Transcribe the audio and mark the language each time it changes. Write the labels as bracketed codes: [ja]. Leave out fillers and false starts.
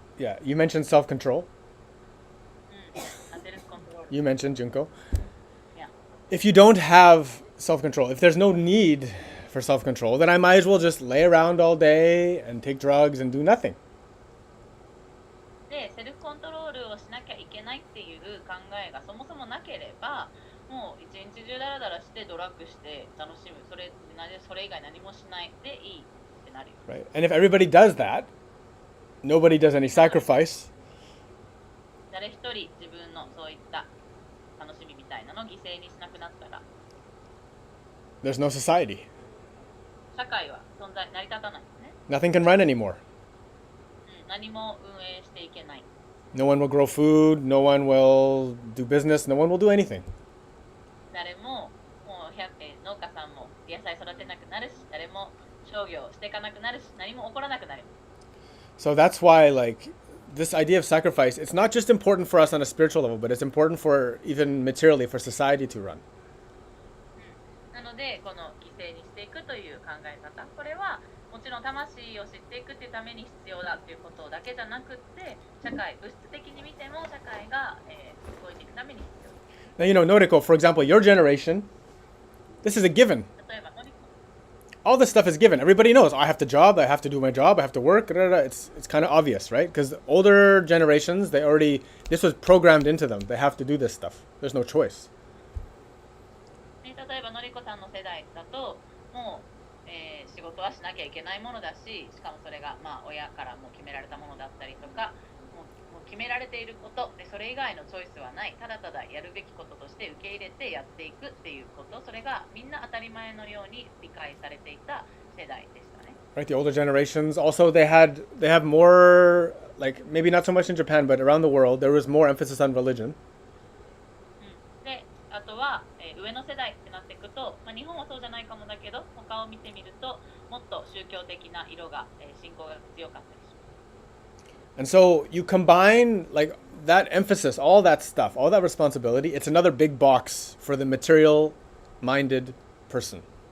[en] yeah, you mentioned self-control. [ja] セルフコントロール。 [en] You mentioned Junko. Yeah. If you don't have self-control, if there's no need for self-control, then I might as well just lay around all day and take drugs and do nothing. [ja] で、セルフコントロールをしなきゃいけないっていう考えがそもそもなければ、もう一日中ダラダラしてドラッグして楽しむ、それ以外何もしないでいいってなるよ。 [en] Right? And if everybody does that, nobody does any sacrifice. [ja] 誰一人自分のそういった楽しみみたいなのを犠牲にしなくなったら、 [en] There's no society. [ja] 社会は成り立たないですね。 [en] Nothing can run anymore. [ja] 何も運営していけない。 [en] No one will grow food, no one will do business, no one will do anything. [ja] 誰ももう農家さんも野菜育てなくなるし、誰も商業していかなくなるし、何も起こらなくなる。 [en] So that's why, like, this idea of sacrifice, it's not just important for us on a spiritual level, but it's important for even materially for society to run. [ja] なので、この犠牲にしていくという考え方、これはもちろん魂を知っていくというために必要だということだけじゃなくて、物質的に見ても社会が、動いていくために必要。 [en] Now, Noriko, for example, your generation, this is a given. [ja] 例えば、 [en] All this stuff is given. Everybody knows I have to job, I have to do my job, I have to work. It's kind of obvious, right? Because older generations, this was programmed into them. They have to do this stuff. There's no choice. [ja] 例えばのりこさんの世代だともう、仕事はしなきゃいけないものだし、しかもそれが、まあ、親からも決められたものだったりとか、もう決められていることで、それ以外のチョイスはない、ただただやるべきこととして受け入れてやっていくっていうこと、それがみんな当たり前のように理解されていた世代でしたね。 [en] Right, the older generations also they have more, like maybe not so much in Japan, but around the world there was more emphasis on religion. [ja] で、あとは、上の世代ってなっていくと、まあ、日本はそうじゃないかもだけど、他を見てみるともっと宗教的な色が、信仰が強かったりします。 [en] And so you combine like that emphasis, all that stuff, all that responsibility, it's another big box for the material minded person.